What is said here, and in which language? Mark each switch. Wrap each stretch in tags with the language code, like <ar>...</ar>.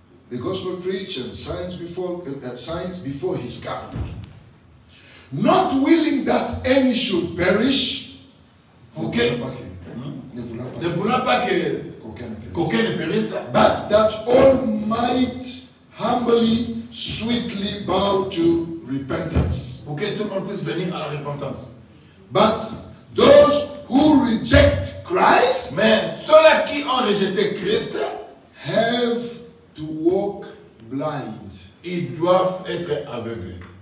<en>the gospel preached and signs before his coming, not willing that any should perish. Ok.</en> <fr>Ne ne voulant pas que qu'aucun ne périsse,</fr> <en>but that all might humbly, sweetly bow to repentance.</en> <fr>pour que tout le monde puisse venir à la repentance.</fr> <en>But those who reject Christ</en> <fr>Mais ceux-là qui ont rejeté Christ,</fr> <en>have to walk blind.</en> <fr>ils doivent être aveuglés.</fr>